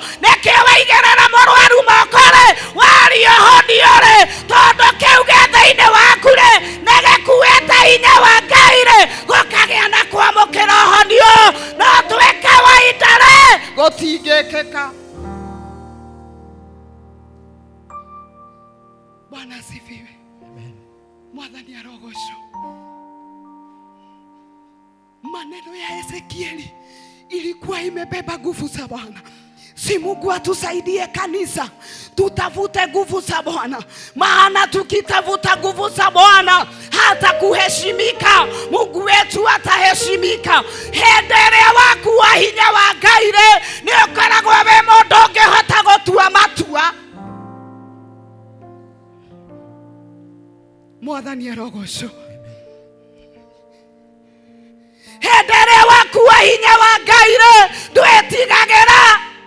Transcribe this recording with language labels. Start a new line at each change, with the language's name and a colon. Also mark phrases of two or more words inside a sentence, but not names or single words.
Kikuyu: Nĩkĩo waigĩrĩra mũrwaru moko waria honio tondũ kĩu gĩ thĩinĩ waku nĩ gĩkuĩte hinya wa Ngai gũkagĩa na kwamũkĩra honio. No twĩ kawaida gũtingĩkĩka.
Swahili: Bwana asifiwe.
Kikuyu: Mwathani arogocwo.
Swahili: Maneno ya Ezekieli ilikuwa imebeba nguvu za Bwana. Si Mungu atusaidie kanisa, tutafute nguvu za Bwana. Maana tukitafuta nguvu za Bwana hata kuheshimika, Mungu wetu ataheshimika.
Kikuyu: Henderea waku wa hinya wa Ngai nĩ ũkoragwo wĩ mũndũ ũngĩhota gũtua matua. Mwathani arogocwo. Henderea waku wa hinya wa Ngai ndwĩtigagĩra.